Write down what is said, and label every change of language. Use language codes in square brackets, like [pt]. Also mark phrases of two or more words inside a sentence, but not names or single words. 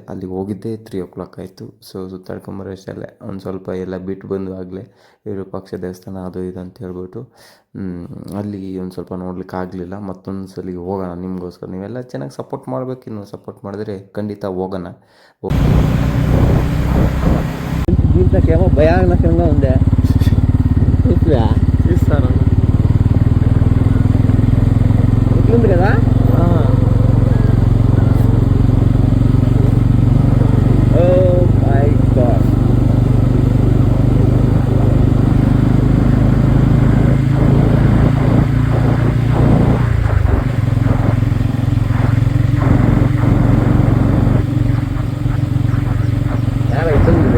[kn] ಅಲ್ಲಿಗೆ ಹೋಗಿದ್ದೇ 3 o'clock ಆಯಿತು. ಸೊ ಸುತ್ತಾಡ್ಕೊಂಬರೋಷ್ಟಲ್ಲೇ ಒಂದು ಸ್ವಲ್ಪ ಎಲ್ಲ ಬಿಟ್ಟು ಬಂದು ಆಗಲೇ ವಿರೂಪಾಕ್ಷ ದೇವಸ್ಥಾನ ಅದು ಇದು ಅಂತ ಹೇಳ್ಬಿಟ್ಟು ಅಲ್ಲಿ ಒಂದು ಸ್ವಲ್ಪ ನೋಡ್ಲಿಕ್ಕೆ ಆಗಲಿಲ್ಲ. ಮತ್ತೊಂದು ಸಲಿಗೆ ಹೋಗೋಣ ನಿಮಗೋಸ್ಕರ. ನೀವೆಲ್ಲ ಚೆನ್ನಾಗಿ ಸಪೋರ್ಟ್ ಮಾಡಬೇಕು. ಇನ್ನು ಸಪೋರ್ಟ್ ಮಾಡಿದ್ರೆ ಖಂಡಿತ ಹೋಗೋಣ. [te] దీంట్లోకేమో భయానకంగా ఉంది తీస్తాను ఇట్లుంది కదా. [en] oh my god, [te] చాలా ఇట్లుంది.